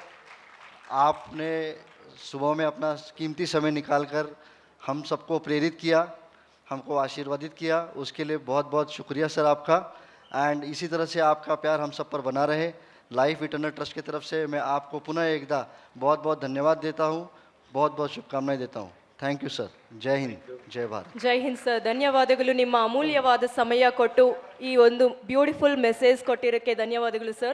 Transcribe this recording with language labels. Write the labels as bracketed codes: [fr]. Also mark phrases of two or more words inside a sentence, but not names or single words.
[hi] आपने सुबह में अपना कीमती समय निकालकर हम सबको प्रेरित किया, हमको आशीर्वादित किया, उसके लिए बहुत बहुत शुक्रिया सर आपका। एंड इसी तरह से आपका प्यार हम सब पर बना रहे। लाइफ इटर्नल ट्रस्ट की तरफ से मैं आपको पुनः एकदा बहुत बहुत धन्यवाद देता हूँ, बहुत बहुत शुभकामनाएं देता हूँ। [en] Thank you sir. [hi] जय हिंद, जय भारत. जय हिंद [kn] ಸರ್, ಧನ್ಯವಾದಗಳು. ನಿಮ್ಮ ಅಮೂಲ್ಯವಾದ ಸಮಯ ಕೊಟ್ಟು ಈ ಒಂದು [en] beautiful message [kn] ಕೊಟ್ಟಿರೋಕ್ಕೆ ಧನ್ಯವಾದಗಳು ಸರ್.